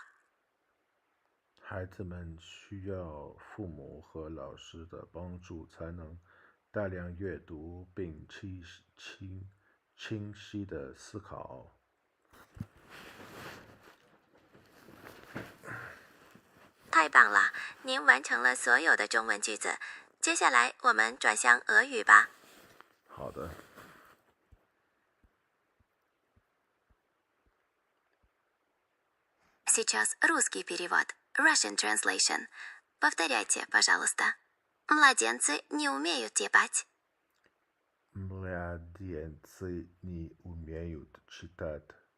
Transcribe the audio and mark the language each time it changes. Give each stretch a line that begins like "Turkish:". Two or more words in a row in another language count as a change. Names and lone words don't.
Chinese: 孩子们需要父母和老师的帮助，才能大量阅读并清晰地思考。太棒了，您完成了所有的中文句子。接下来我们转向俄语吧。好的。
Russian: Сейчас русский перевод.
English: Russian translation.
Russian: Повторяйте, пожалуйста. Младенцы не умеют типать. Младенцы Младенцы не умеют читать.